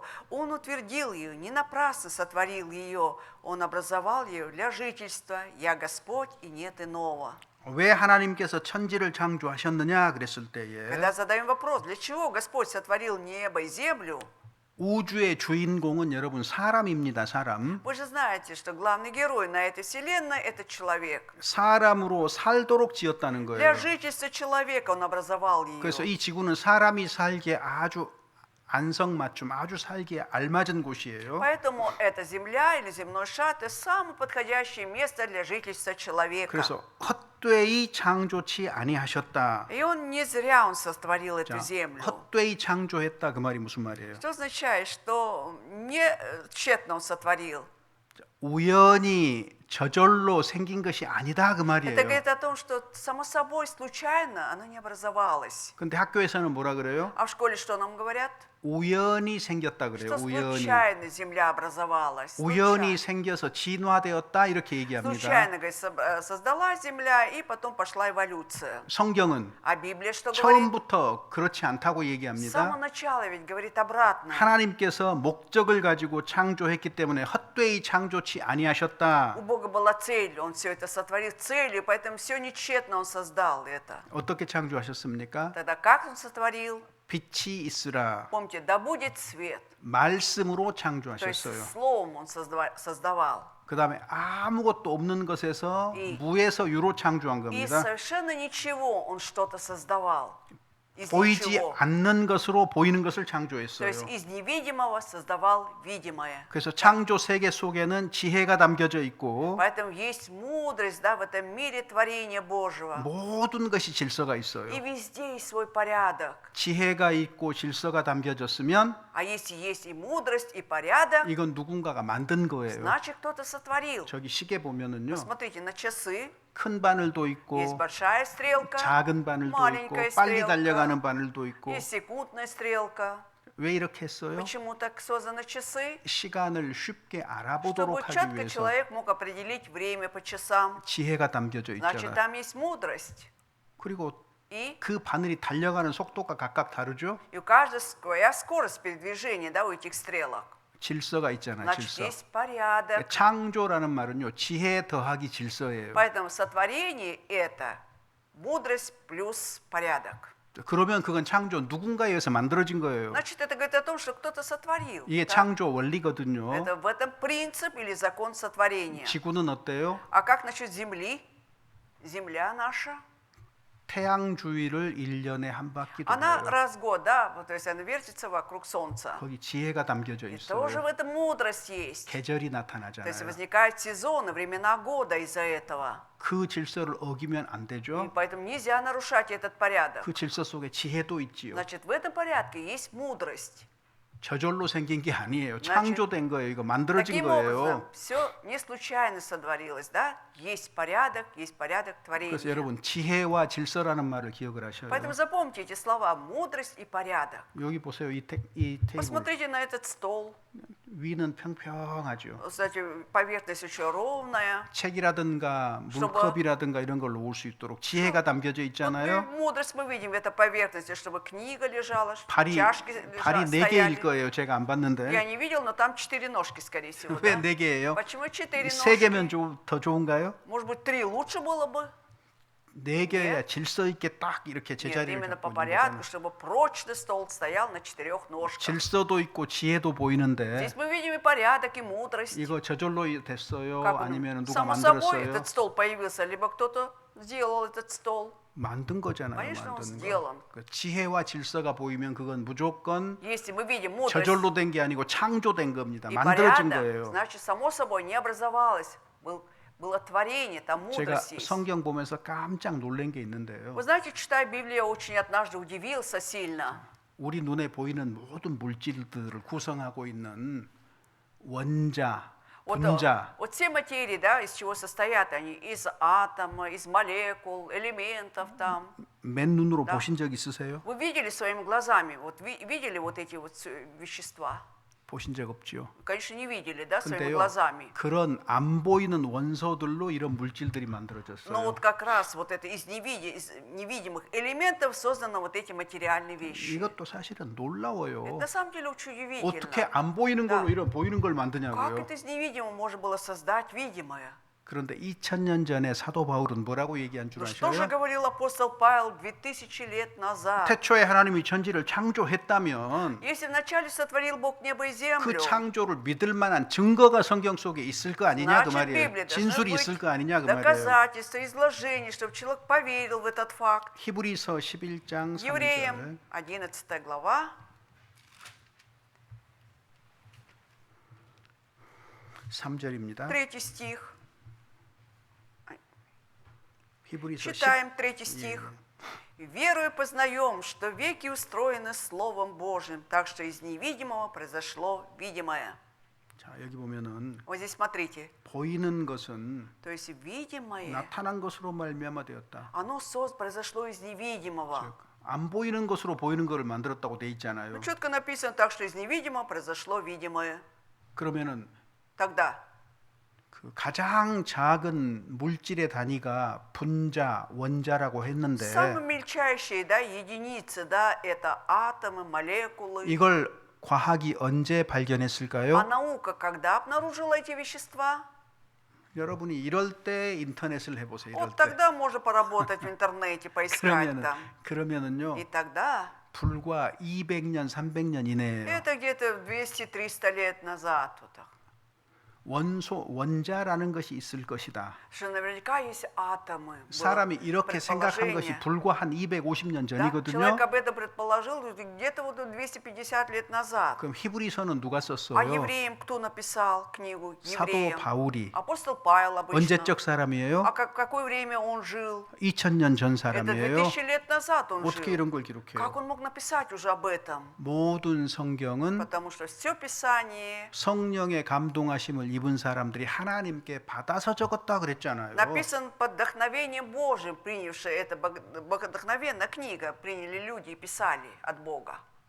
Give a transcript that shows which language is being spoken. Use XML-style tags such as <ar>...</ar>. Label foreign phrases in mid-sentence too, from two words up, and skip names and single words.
<ru>Он утвердил ее, не напрасно сотворил ее. Он образовал ее для жительства. Я Господь, и нет иного».</ru> <ko>왜 하나님께서 천지를 창조하셨느냐 그랬을 때에</ko> <ru>Когда задаем вопрос, для чего Господь сотворил небо и землю,</ru> <ko>우주의 주인공은 여러분 사람입니다. 사람.</ko> <ru>вы же знаете, что главный герой на этой вселенной – это человек.</ru> <ko>사람으로 살도록 지었다는</ko> <ru>Для</ru> <ko>거예요.</ko> <ru>жительства человека Он образовал</ru> <ko>그래서</ko> <ru>ее.</ru> <ko>이 지구는 사람이 살기에 아주 안성맞춤, 아주 살기에 알맞은 곳이에요.</ko> <ru>Поэтому эта земля или земной шар – это самое подходящее место для жительства человека.</ru> <ko>그래서 헛되이 창조치 아니하셨다.</ko> <ru>И Он не зря Он сотворил эту</ru> <ko>자,</ko> <ru>землю.</ru> <ko>헛되이 창조했다 그 말이 무슨 말이에요?</ko> <ru>Что означает, что не тщетно Он сотворил.</ru> <ko>우연히 저절로 생긴 것이 아니다 그</ko> <ru>Это</ru> <ko>말이에요.</ko> <ru>говорит о том, что само собой, случайно оно не образовалось.</ru> <ko>근데 학교에서는 뭐라 그래요?</ko> <ru>А в школе что нам говорят?</ru> <ko>우연히 생겼다 그래요.</ko> <ru>Что</ru> <ko>우연히.</ko> <ru>случайно земля образовалась.</ru> <ko>우연히 생겨서 진화되었다 이렇게 얘기합니다.</ko> <ru>Случайно, говорит, создалась земля, и потом пошла эволюция.</ru> <ko>성경은</ko> <ru>А Библия что говорит?</ru> <ko>처음부터 그렇지 않다고</ko> <ru>С самого</ru> <ko>얘기합니다.</ko> <ru>начала ведь говорит обратно.</ru> <ko>하나님께서 목적을 가지고 창조했기 때문에 헛되이 창조치 아니하셨다.</ko> <ru>У Бога была цель, Он все это сотворил целью, поэтому все нечетно Он создал это.</ru> <ko>어떻게 창조하셨습니까?</ko> <ru>Тогда как Он сотворил?</ru> <ko>빛이 있으라.</ko> <ru>Помните, да будет свет.</ru> <ko>말씀으로</ko> <ru>То есть</ru> <ko>창조하셨어요.</ko> <ru>словом Он создавал.</ru> <ko>그다음에 아무것도 없는 것에서 무에서 유로 창조한</ko> <ru>И</ru> <ko>겁니다.</ko> <ru>совершенно ничего он что-то создавал. Из</ru> <ko>보이지</ko> <ru>ничего.</ru> <ko>않는 것으로 보이는 것을</ko> <ru>То</ru> <ko>창조했어요.</ko> <ru>есть из невидимого создавал видимое.</ru> <ko>그래서 창조 세계 속에는 지혜가 담겨져 있고</ko> <ru>Поэтому есть мудрость, да, в этом мире творения Божьего.</ru> <ko>모든 것이 질서가</ko> <ru>И</ru> <ko>있어요.</ko> <ru>везде есть свой порядок.</ru> <ko>지혜가 있고 질서가 담겨졌으면</ko> <ru>А если есть и мудрость, и порядок,</ru> <ko>이건 누군가가 만든 거예요.</ko> <ru>значит кто-то сотворил.</ru> <ko>저기 시계 보면은요.</ko> <ru>Смотрите, на часы</ru> <ko>큰 바늘도</ko> <ru>есть</ru> <ko>있고</ko> <ru>большая стрелка,</ru> <ko>작은 바늘도 있고</ko> <ru>маленькая</ru> <ko>빨리</ko> <ru>стрелка,</ru> <ko>달려가는 바늘도 있고</ko> <ru>есть секундная стрелка.</ru> <ko>왜 이렇게 했어요?</ko> <ru>Почему так созданы часы?</ru> <ko>시간을 쉽게</ko> <ru>Чтобы</ru> <ko>알아보도록 하기</ko> <ru>четко</ru> <ko>위해서</ko> <ru>человек мог определить время по часам.</ru> <ko>지혜가 담겨져</ko> <ru>Значит,</ru> <ko>있잖아요.</ko> <ru>там есть мудрость.</ru> <ko>그리고</ko> <ru>И</ru> <ko>그 바늘이 달려가는 속도가 각각 다르죠?</ko> <ru>у каждого своя скорость передвижения, да, у этих стрелок.</ru> <ko>질서가 있잖아요.</ko> <ru>Значит,</ru> <ko>질서.</ko> <ru>есть порядок.</ru> <ko>창조라는 말은요. 지혜 더하기 질서예요.</ko> <ru>Поэтому сотворение – это мудрость плюс порядок.</ru> <ko>그러면 그건 창조 누군가에 의해서 만들어진 거예요.</ko> <ru>Значит, это говорит о том, что кто-то сотворил.</ru> <ko>이게</ko> <ru>да?</ru> <ko>창조 원리거든요.</ko> <ru>Это в этом принцип или закон сотворения.</ru> <ko>지구는 어때요?</ko> <ru>А как насчет Земли? Земля наша,</ru> <ko>태양 주위를 1년에 한 바퀴</ko> <ru>она</ru> <ko>돌아요.</ko> <ru>раз в год, да, вот, то есть она вертится вокруг Солнца.</ru> <ko>거기 지혜가 담겨져</ko> <ru>И тоже в</ru> <ko>있어요.</ko> <ru>этом мудрость есть.</ru> <ko>계절이</ko> <ru>То есть</ru> <ko>나타나잖아요.</ko> <ru>возникают сезоны, времена года из-за этого.</ru> <ko>그 질서를 어기면 안</ko> <ru>И</ru> <ko>되죠.</ko> <ru>поэтому нельзя нарушать этот порядок.</ru> <ko>그 질서 속에 지혜도 있지요.</ko> <ru>Значит, в этом порядке есть мудрость.</ru> <ko>저절로 생긴 게 아니에요.</ko> <ru>значит,</ru> <ko>창조된 거예요. 이거 만들어진</ko> <ru>Таким образом,</ru> <ko>거예요.</ko> <ru>все не случайно сотворилось, да? Есть порядок</ru> <ko>그래서</ko> <ru>творения.</ru> <ko>여러분 지혜와 질서라는 말을 기억을 하셔야</ko> <ru>Поэтому</ru> <ko>돼요.</ko> <ru>запомните эти слова: мудрость и порядок.</ru> <ko>여기 보세요. 이 테이블</ko> <ru>Посмотрите на этот стол.</ru> <ko>위는 평평하죠.</ko> <ru>Кстати, поверхность очень ровная.</ru> <ko>책이라든가 물컵이라든가 이런 걸 놓을 수 있도록 지혜가 담겨져</ko> <ru>Вот</ru> <ko>있잖아요.</ko> <ru>мудрость мы видим в этой поверхности, чтобы книга лежала,</ru> <ko>발이</ko> <ru>чашки</ru> <ko>발이 네</ko> <ru>стояли.</ru> <ko>개일 거예요. 제가 안</ko> <ru>Я</ru> <ko>봤는데</ko> <ru>не видел, но там 4 ножки, скорее всего.</ru> <ko>왜</ko> <ru>да?</ru> <ko>네 개예요?</ko> <ru>Почему 4</ru> <ko>세 개면</ko> <ru>ножки?</ru> <ko>더 좋은가요?</ko> <ru>Может быть, 3 лучше было бы?</ru> <ko>네 개야 질서 있게 딱 이렇게</ko> <ru>Нет,</ru> <ko>제자리를</ko> <ru>именно</ru> <ko>잡고</ko> <ru>по</ru> <ko>있는</ko> <ru>порядку,</ru> <ko>거잖아요.</ko> <ru>чтобы прочно стол стоял на 4 ножках.</ru> <ko>질서도 있고 지혜도 보이는데</ko> <ru>Здесь мы видим и порядок, и мудрость.</ru> <ko>이거 저절로 됐어요?</ko> <ru>Как</ru> <ko>아니면 누가</ko> <ru>само собой</ru> <ko>만들었어요?</ko> <ru>этот стол появился, либо кто-то сделал этот стол.</ru> <ko>만든 거잖아요.</ko> <ru>Конечно, он</ru> <ko>만든</ko> <ru>сделан.</ru> <ko>거. 그 지혜와 질서가 보이면 그건 무조건</ko> <ru>Если мы видим мудрость</ru> <ko>저절로 된 게 아니고 창조된 겁니다.</ko> <ru>и</ru> <ko>만들어진</ko> <ru>порядок,</ru> <ko>거예요.</ko> <ru>значит, само собой не образовалось. Было творение, там</ru> <ko>제가</ko> <ru>мудрость есть.</ru> <ko>성경 보면서 깜짝 놀란 게 있는데요.</ko> <ru>Вы знаете, читая Библию, я очень однажды удивился сильно.</ru> <ko>우리 눈에 보이는 모든 물질들을 구성하고 있는 원자,</ko> <ru>Вот,</ru> <ko>분자,</ko> <ru>вот все материи, да, из чего состоят они? Из атома, из молекул, элементов там.</ru> <ko>맨눈으로</ko> <ru>Да.</ru> <ko>보신 적 있으세요?</ko> <ru>Вы видели своими глазами, вот видели вот эти вот вещества?</ru> <ko>보신 적 없죠.</ko> <ru>Конечно, не видели, да, своими</ru> <ko>근데요,</ko> <ru>глазами.</ru> <ko>그런 안 보이는 원소들로 이런 물질들이</ko> <ru>Но</ru> <ko>만들어졌어요.</ko> <ru>вот как раз вот это из невидимых элементов созданы вот эти материальные вещи.</ru> <ko>이것도 사실은</ko> <ru>Это</ru> <ko>놀라워요.</ko> <ru>на самом деле очень</ru> <ko>어떻게</ko> <ru>удивительно.</ru> <ko>안 보이는 걸로</ko> <ru>Да.</ru> <ko>이런 보이는 걸</ko> <ru>Как</ru> <ko>만드냐고요.</ko> <ru>это из невидимого можно было создать видимое?</ru> <ko>그런데 2000년 전에 사도 바울은 뭐라고 얘기한 줄</ko> <ru>Ну что же</ru> <ko>아셔요?</ko> <ru>говорил апостол Павел 2000 лет назад?</ru> <ko>태초에 하나님이 천지를 창조했다면</ko> <ru>Если вначале сотворил Бог небо и</ru> <ko>그</ko> <ru>землю,</ru> <ko>창조를 믿을 만한 증거가 성경 속에 있을 거 아니냐 그</ko> <ru>значит,</ru> <ko>말이에요.</ko> <ru>Библия должна</ru> <ko>진술이</ko> <ru>быть</ru> <ko>있을 거 아니냐 그 말이에요.</ko> <ru>доказательства, изложения, чтобы человек поверил в этот факт.</ru> <ko>히브리서 11장 3절.</ko> <ru>Евреям 11 глава,</ru> <ko>3절입니다.</ko> <ru>3 стих.</ru> <ko>히브리서</ko> <ru>Читаем 3 стих. «Верою познаем, что веки устроены Словом Божьим, так что из невидимого произошло видимое».</ru> <ko>자, 여기 보면은</ko> <ru>Вот здесь смотрите.</ru> <ko>보이는 것은</ko> <ru>То есть видимое,</ru> <ko>나타난 것으로 말미암아 되었다.</ko> <ru>оно произошло из невидимого.</ru> <ko>즉, 안 보이는 것으로 보이는 것을 만들었다고 돼 있잖아요.</ko> <ru>Ну, четко написано так, что из невидимого произошло видимое.</ru> <ko>그러면은</ko> <ru>Тогда</ru> <ko>그 가장 작은 물질의 단위가 분자, 원자라고 했는데</ko> <ru>самые мельчайшие, да, единицы, да, это атомы, молекулы.</ru> <ko>이걸 과학이 언제</ko> <ru>А</ru> <ko>발견했을까요?</ko> <ru>наука когда обнаружила эти вещества?</ru> <ko>여러분이 이럴 때 인터넷을 해보세요. 이럴</ko> <ru>Вот</ru> <ko>때.</ko> <ru>тогда можно поработать в интернете, поискать там.</ru> <ko>그러면은요</ko> <ru>И тогда</ru> <ko>불과 200년, 300년 이내예요.</ko> <ru>это где-то 200-300 лет назад. Вот так.</ru> <ko>원자라는 것이 있을 것이다.</ko> <ru>Что наверняка есть атомы. Было</ru> <ko>사람이 이렇게 생각한 것이</ko> <ru>предположение.</ru> <ko>불과 한 250년</ko> <ru>Да?</ru> <ko>전이거든요.</ko> <ru>Человек об этом предположил где-то вот 250 лет назад.</ru> <ko>그럼 히브리서는 누가</ko> <ru>А</ru> <ko>썼어요?</ko> <ru>евреям кто написал книгу?</ru> <ko>사도</ko> <ru>Евреям.</ru> <ko>바울이.</ko> <ru>Апостол Павел обычно.</ru> <ko>언제적 사람이에요?</ko> <ru>А какое время он жил?</ru> <ko>2000년 전</ko> <ru>Это</ru> <ko>사람이에요.</ko> <ru>2000 лет назад он</ru> <ko>어떻게</ko> <ru>жил.</ru> <ko>이런 걸 기록해요?</ko> <ru>Как он мог написать уже об этом?</ru> <ko>모든 성경은</ko> <ru>Потому что все Писание</ru> <ko>성령의 감동하심을 입은 사람들이 하나님께 받아서 적었다 그랬잖아요.</ko> <ru>написан под вдохновением Божьим, принявшие это вдохновенная книга, приняли люди и писали от Бога.</ru>